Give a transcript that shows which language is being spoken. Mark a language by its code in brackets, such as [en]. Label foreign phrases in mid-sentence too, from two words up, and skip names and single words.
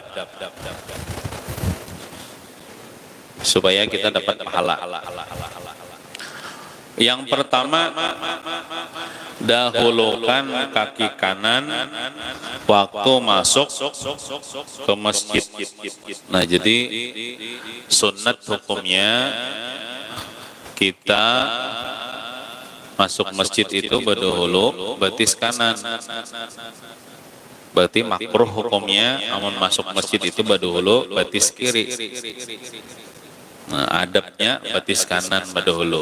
[id] supaya kita dapat pahala. Yang pertama, dahulukan kaki kanan waktu masuk ke masjid. Nah, jadi sunnat hukumnya kita masuk masjid itu berdahulu betis kanan. Berarti makruh hukumnya namun masuk masjid itu berdahulu betis kiri. Nah, adabnya betis kanan berdahulu.